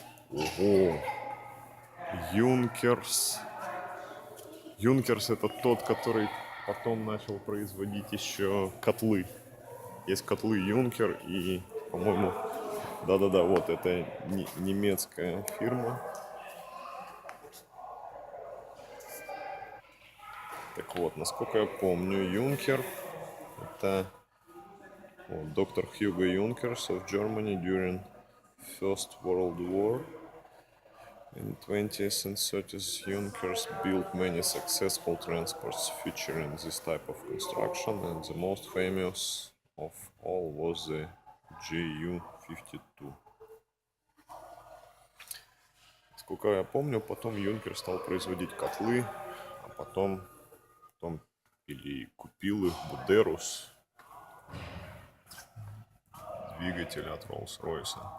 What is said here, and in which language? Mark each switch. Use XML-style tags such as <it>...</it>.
<ru>Ого. Юнкерс. Юнкерс — это тот, который потом начал производить еще котлы. Есть котлы Юнкер и, по-моему, да-да-да, вот это немецкая фирма. Так вот, насколько я помню, Юнкер — это доктор Hugo Junkers</ru> <en>of Germany during First World War. In 20th and 30th, Junkers built many successful transports featuring this type of construction, and the most famous of all was the Ju-52.</en> <ru>Сколько я помню, потом Юнкер стал производить котлы, а потом или купил их Будерус, двигатель от Rolls-Royce.</ru>